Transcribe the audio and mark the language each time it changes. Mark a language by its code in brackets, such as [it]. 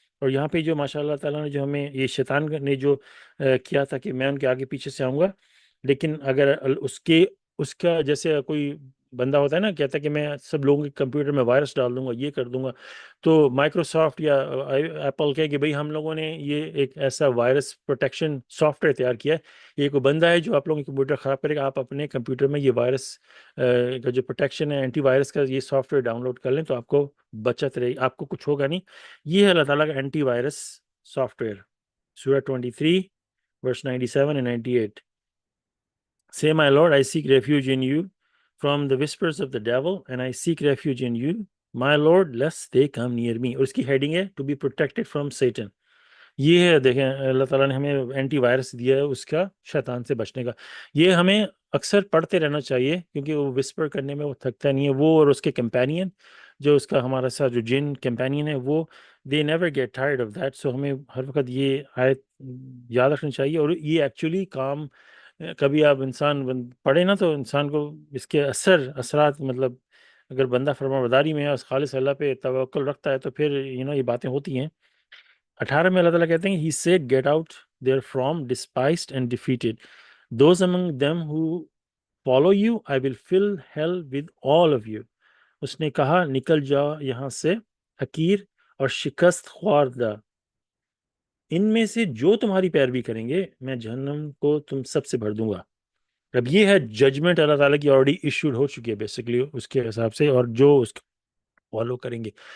[ur] اور یہاں پہ جو ماشاء اللہ تعالیٰ نے جو ہمیں یہ شیطان نے جو کیا تھا کہ میں ان کے آگے پیچھے سے آؤں گا، لیکن اگر اس کا جیسے کوئی بندہ ہوتا ہے نا، کہتا ہے کہ میں سب لوگوں کے کمپیوٹر میں وائرس ڈال دوں گا، یہ کر دوں گا، تو مائکروسافٹ یا ایپل کہے کہ بھئی ہم لوگوں نے یہ ایک ایسا وائرس پروٹیکشن سافٹ ویئر تیار کیا ہے، یہ کوئی بندہ ہے جو آپ لوگوں کے کمپیوٹر خراب کرے گا، آپ اپنے کمپیوٹر میں یہ وائرس کا جو پروٹیکشن ہے، اینٹی وائرس کا یہ سافٹ ویئر ڈاؤن لوڈ کر لیں تو آپ کو بچت رہے گی، آپ کو کچھ ہوگا نہیں. یہ ہے اللہ تعالیٰ کا اینٹی وائرس سافٹ ویئر. [en] سورہ 23 verse 97 and 98. Say, my Lord, I seek refuge in you from the whispers of the devil, and I seek refuge in you, my Lord, lest they come near me. [ur] اور اس کی heading ہے [en] to be protected from Satan. [ur] یہ ہے، دیکھیں اللہ تعالیٰ نے ہمیں anti virus دیا ہے اس کا، شیطان سے بچنے کا. یہ ہمیں اکثر پڑھتے رہنا چاہیے کیونکہ وہ وسپر کرنے میں وہ تھکتا نہیں ہے. وہ اور اس کے کمپینین، جو اس کا ہمارا ساتھ جو جن کمپینین ہے، وہ [en] they never get tired of that. [ur] سو ہمیں ہر وقت یہ آیت یاد رکھنی چاہیے. اور یہ ایکچولی کام کبھی آپ انسان پڑھے نا تو انسان کو اس کے اثرات، مطلب اگر بندہ فرمانبرداری میں ہے اور خالص اللہ پہ توکل رکھتا ہے تو پھر یہ باتیں ہوتی ہیں. 18 میں اللہ تعالیٰ کہتے ہیں [en] he said get out there from despised and defeated those among them who follow you I will fill hell with all of you. [ur] اس نے کہا نکل جاؤ یہاں سے حقیر اور شکست خوردہ، ان میں سے جو تمہاری پیروی کریں گے میں جہنم کو تم سب سے بھر دوں گا. اب یہ ہے ججمنٹ اللہ تعالیٰ کی آلریڈی ایشوڈ ہو چکی ہے بیسیکلی اس کے حساب سے، اور جو اس کو فالو کریں گے.